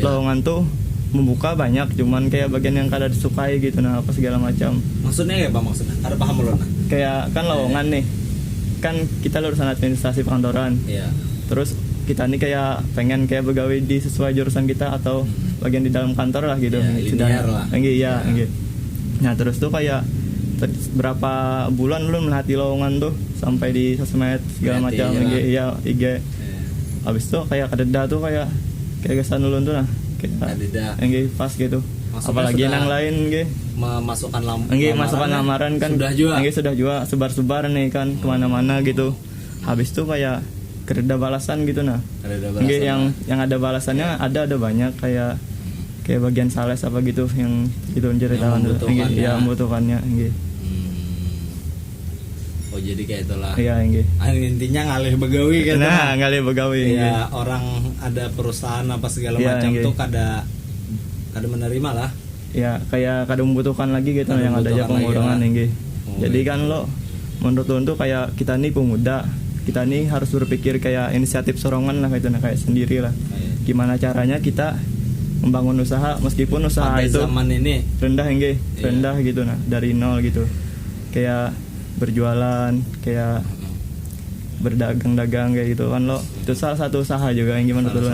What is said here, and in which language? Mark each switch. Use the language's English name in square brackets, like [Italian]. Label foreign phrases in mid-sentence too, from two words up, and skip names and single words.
[Indonesian] lowongan tuh membuka banyak cuman kayak bagian yang kada disukai gitu nah apa segala macam Maksudnya kayak apa maksudnya? Ada paham belum? Nah? kayak kan lowongan nih kan kita lulusan administrasi perkantoran Iya. terus kita nih kayak pengen kayak begawe di sesuai jurusan kita atau bagian di dalam kantor lah gitu Ya, linear lah. Engge, Ya. iya Engge. Nah terus tuh kayak berapa bulan lu melihati lowongan tuh sampai di sosmed segala Melihati macam aja lah. iya IG Iya. habis tuh kayak kededa tuh kayak kesan ulun tuh nah Kededa. Engge pas gitu Maksudnya apalagi sudah yang lain Engge Memasukkan Engge masukkan lamaran kan Sudah juga. Engge sudah juga sebar-sebar nih kan kemana-mana gitu habis tuh kayak kereda balasan gitu nah Ada Engge balasan. yang ada balasannya ada banyak kayak bagian sales apa gitu yang gitu ceritakan tuh Engge membutuhkannya. ya membutuhkannya Engge Oh jadi kayak itulah. iya Engge Intinya [Banjar] ngalih begawi [Indonesian] gitu. nah [Banjar] ngali begawi [Indonesian] Engge Ya orang ada perusahaan apa segala Iya, macam Engge. tuh kada menerima lah. ya kayak kada membutuhkan lagi gitu Kada yang ada aja membutuhkan lagi pengurangan lah. Engge Oh, jadi iya. kan lo menurut lo tuh kayak kita nih pemuda kita nih harus berpikir kayak inisiatif sorongan lah gitu nah kayak sendiri lah Kayak gimana caranya kita membangun usaha meskipun usaha pada itu zaman ini rendah Engge Iya. rendah gitu nah dari nol gitu kayak berjualan kayak berdagang-dagang kayak gitu kan lo itu salah satu usaha juga yang gimana tuh